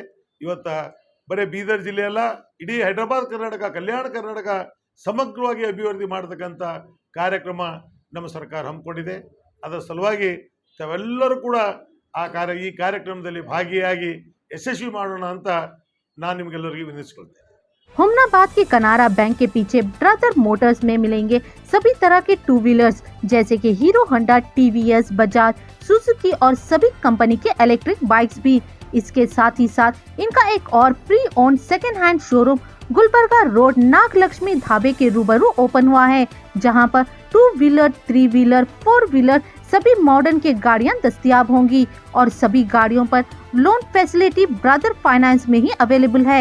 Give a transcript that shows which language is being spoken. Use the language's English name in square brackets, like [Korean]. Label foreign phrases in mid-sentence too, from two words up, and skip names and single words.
[Kannada] ಇವತ್ತು ಬರೀ ಬೀದರ್ ಜಿಲ್ಲೆಯಲ್ಲ, ಇಡೀ ಹೈದರಾಬಾದ್ ಕರ್ನಾಟಕ ಕಲ್ಯಾಣ ಕರ್ನಾಟಕ ಸಮಗ್ರವಾಗಿ ಅಭಿವೃದ್ಧಿ ಮಾಡತಕ್ಕಂಥ ಕಾರ್ಯಕ್ರಮ ನಮ್ಮ ಸರ್ಕಾರ ಹಮ್ಮಿಕೊಂಡಿದೆ. ಅದರ ಸಲುವಾಗಿ ತಾವೆಲ್ಲರೂ ಕೂಡ ಈ ಕಾರ್ಯಕ್ರಮದಲ್ಲಿ ಭಾಗಿಯಾಗಿ ಯಶಸ್ವಿ ಮಾಡೋಣ ಅಂತ ನಾನು ನಿಮಗೆಲ್ಲರಿಗೂ ವಿನಂತಿಸಿಕೊಳ್ತೇನೆ. [Hindi] हुमनाबाद के कनारा बैंक के पीछे ब्रदर मोटर्स में मिलेंगे सभी तरह के 2 व्हीलर्स जैसे कि हीरो होंडा, टीवीएस, बजाज, सुजुकी और सभी कंपनी के [English] electric bikes [Hindi] भी। इसके साथ ही साथ इनका एक और [English] pre own second hand showroom [Hindi] गुलबर्गा रोड नागलक्ष्मी ढाबे के रूबरू ओपन हुआ है, जहां पर 2 व्हीलर, 3 व्हीलर, 4 व्हीलर सभी मॉडर्न के गाड़ियां दस्तयाब होंगी और सभी गाड़ियों पर [English] loan facility [Hindi] ब्रदर फाइनेंस में ही अवेलेबल है।